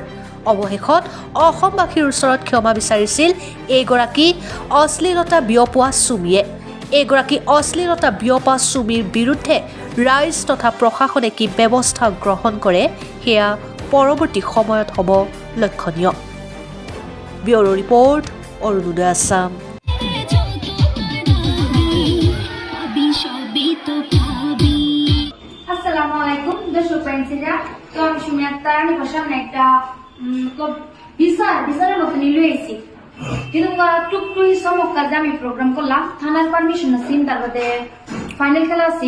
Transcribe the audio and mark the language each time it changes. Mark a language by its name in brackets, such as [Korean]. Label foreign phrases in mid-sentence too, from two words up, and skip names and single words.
[Assamese] অৱশেষত অসমবাসীৰ ওচৰত ক্ষমা বিচাৰিছিল এইগৰাকী অশ্লীলতা বিয়পোৱা সুমিয়ে। এইগৰাকী অশ্লীলতা বিয়পা সুমিৰ বিৰুদ্ধে ৰাইজ তথা প্ৰশাসনে কি ব্যৱস্থা গ্ৰহণ কৰে সেয়া পৰৱৰ্তী সময়ত হ'ব লক্ষণীয়। ব্যুৰো ৰিপৰ্ট, অৰুণোদয় আছাম। [Bangla] আসসালামু আলাইকুম দর্শক ফ্রেন্ডসরা, তো আমি সুমি আক্তার আমার সামনে একটা বিচারের মতো নিয়ে এসেছি। কিন্তু টুকটু চমৎকার যে আমি প্রোগ্রাম করলাম, থানার পারমিশন আছে, তারপরে ফাইনাল খেলা আছে।